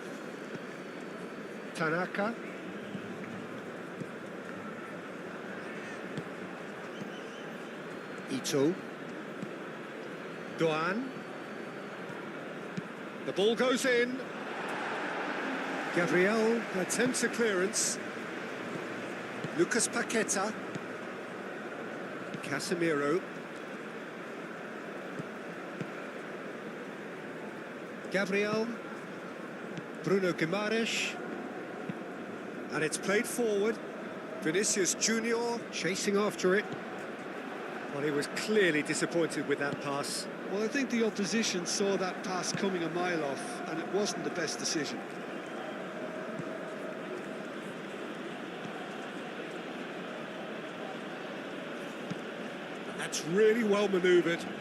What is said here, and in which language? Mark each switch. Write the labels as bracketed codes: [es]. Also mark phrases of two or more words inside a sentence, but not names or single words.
[en] Tanaka. Ito. Doan. The ball goes in. Gabriel attempts a clearance. Lucas Paqueta. Casemiro. Gabriel. Bruno Guimaraes. And it's played forward. Vinicius Junior chasing after it. Well, he was clearly disappointed with that pass. Well, I think the opposition saw that pass coming a mile off, and it wasn't the best decision. That's really well manoeuvred.